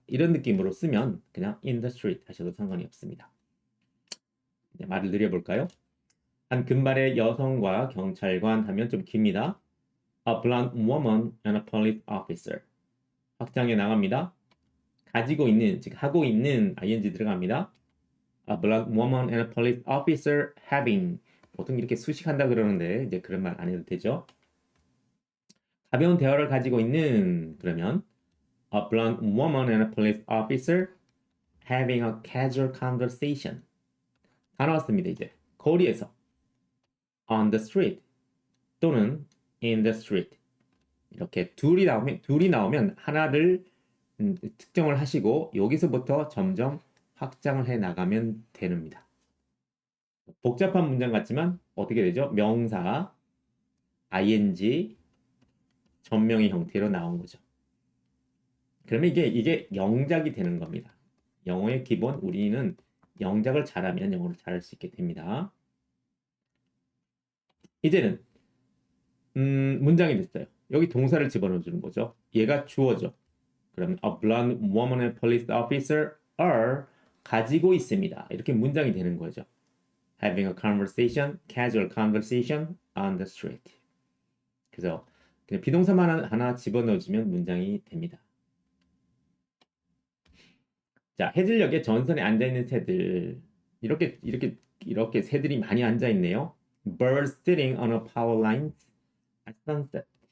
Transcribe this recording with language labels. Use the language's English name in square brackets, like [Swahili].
[Korean] 이런 느낌으로 쓰면 그냥 [English] in the street [Korean] 하셔도 상관이 없습니다. 네, 말을 늘려볼까요? 한 금발의 여성과 경찰관 하면 좀 깁니다. [English] A blonde woman and a police officer. [Korean] 확장해 나갑니다. 가지고 있는, 즉 하고 있는 ing 들어갑니다. [English] A blonde woman and a police officer having. [Korean] 보통 이렇게 수식한다 그러는데 이제 그런 말 안 해도 되죠. 가벼운 대화를 가지고 있는 그러면 [English] a blonde woman and a police officer having a casual conversation. [Korean] 다 나왔습니다. 이제 거리에서 [English] on the street [Korean] 또는 [English] in the street [Korean] 이렇게 둘이 나오면 하나를 특정을 하시고 여기서부터 점점 확장을 해 나가면 됩니다. 복잡한 문장 같지만 어떻게 되죠? 명사, ing, 전명의 형태로 나온 거죠. 그러면 이게 영작이 되는 겁니다. 영어의 기본 우리는 영작을 잘하면 영어를 잘할 수 있게 됩니다. 이제는 문장이 됐어요. 여기 동사를 집어넣어 주는 거죠. 얘가 주어죠. 그러면 [English] a blonde woman and police officer are [Korean] 가지고 있습니다. 이렇게 문장이 되는 거죠. [English] Having a conversation, casual conversation on the street. [Korean] 그래서 그냥 비동사만 하나 집어넣어주면 문장이 됩니다. 자, 해질녘에 전선에 앉아있는 새들. 이렇게 새들이 많이 앉아있네요. [English] Birds sitting on a power line at sunset.